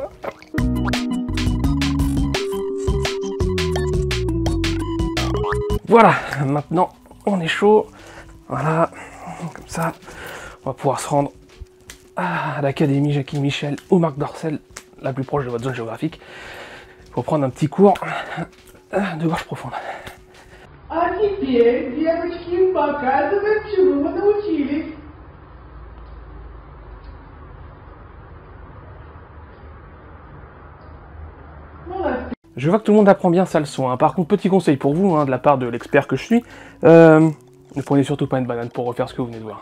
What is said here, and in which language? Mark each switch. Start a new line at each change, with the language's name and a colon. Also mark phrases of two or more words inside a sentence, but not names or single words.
French: Voilà, maintenant on est chaud, voilà, comme ça, on va pouvoir se rendre à l'Académie Jackie Michel ou Marc Dorcel, la plus proche de votre zone géographique, pour prendre un petit cours de gorge profonde.
Russian: А теперь, девочки, показывать, чему вы научились.
French: Je vois que tout le monde apprend bien sa leçon, hein. Par contre, petit conseil pour vous, hein, de la part de l'expert que je suis, ne prenez surtout pas une banane pour refaire ce que vous venez de voir.